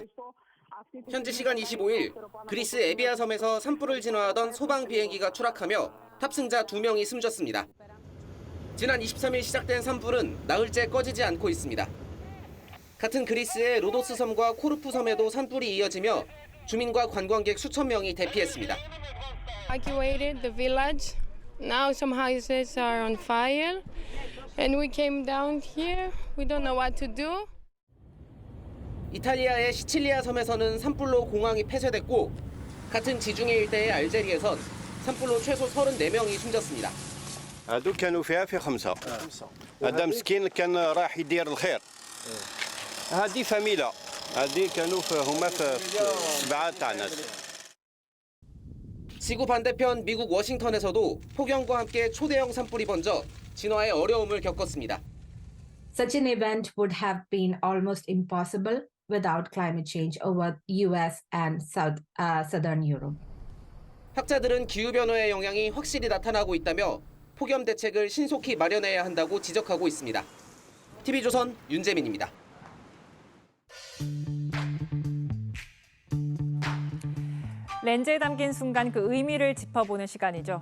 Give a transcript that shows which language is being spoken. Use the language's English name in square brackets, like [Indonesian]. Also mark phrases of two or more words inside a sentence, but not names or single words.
[Korean] 현지 시간 25일 그리스 에비아 섬에서 산불을 진화하던 소방 비행기가 추락하며 탑승자 2명이 숨졌습니다. 지난 23일 시작된 산불은 나흘째 꺼지지 않고 있습니다. 같은 그리스의 로도스 섬과 코르푸 섬에도 산불이 이어지며 주민과 관광객 수천 명이 대피했습니다. [English] Evacuated the village. Now some houses are on fire. And we came down here. We don't know what to do. [Korean] 이탈리아의 시칠리아 섬에서는 산불로 공항이 폐쇄됐고 같은 지중해 일대의 알제리에선 산불로 최소 34명이 숨졌습니다. [Arabic] هادو كانوا فيها في 5. هذا مسكين كان راح يدير الخير. هذه فاميلا. هذه كانوا هما في 7 تاع ناس. [Korean] 지구 반대편 미국 워싱턴에서도 폭염과 함께 초대형 산불이 번져 진화에 어려움을 겪었습니다. [English] Such an event would have been almost impossible without climate change over US and Southern Europe. [Korean] 학자들은 기후변화의 영향이 확실히 나타나고 있다며 폭염 대책을 신속히 마련해야 한다고 지적하고 있습니다. TV조선 윤재민입니다. 렌즈에 담긴 순간 그 의미를 짚어보는 시간이죠.